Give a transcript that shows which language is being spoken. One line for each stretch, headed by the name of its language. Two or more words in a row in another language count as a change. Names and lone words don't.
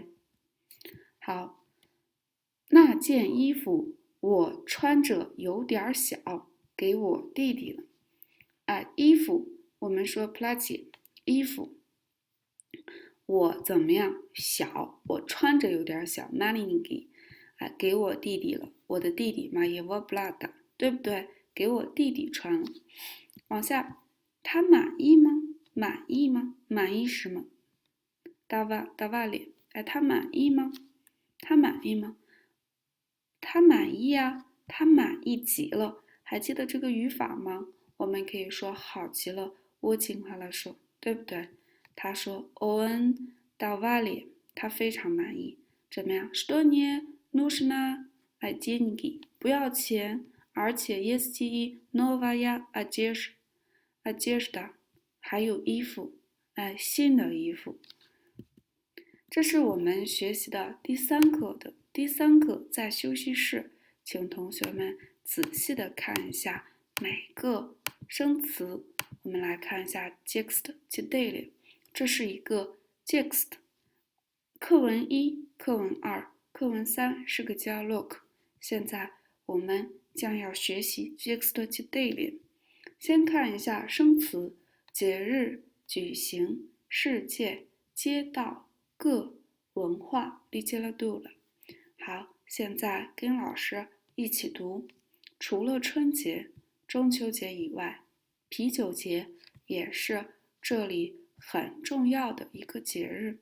Chinese: 好，那件衣服我穿着有点小，给我弟弟了。衣服我们说 платье， 衣服我怎么样？小，我穿着有点小 маленький， 给我弟弟了。我的弟弟
Russian: моего брата，
Chinese: 对不对？给我弟弟穿了。往下，他满意吗？满意吗？满意什么？доволен， 他满意吗？他满意吗？他满意啊，他满意极了。还记得这个语法吗？我们可以说好极了 ，
Russian: очень хорошо，
Chinese: 对不对？他说
Russian: он доволен，
Chinese: 他非常满意。
Russian: 怎么样？что не нужно деньги，
Chinese: 不要钱，而且
Russian: есть и новая одежда，
Chinese: 还有衣服，新的衣服。这是我们学习的第3课的第3课，在休息室，请同学们仔细的看一下每个生词。我们来看一下
English: text today，
Chinese: 这是一个 text， 课文1、课文2、课文3是个 dialogue。现在我们将要学习
English: text today。
Chinese: 先看一下生词：节日、举行、世界、街道、个、文化 literatura。好，现在跟老师一起读。除了春节、中秋节以外，啤酒节也是这里很重要的一个节日。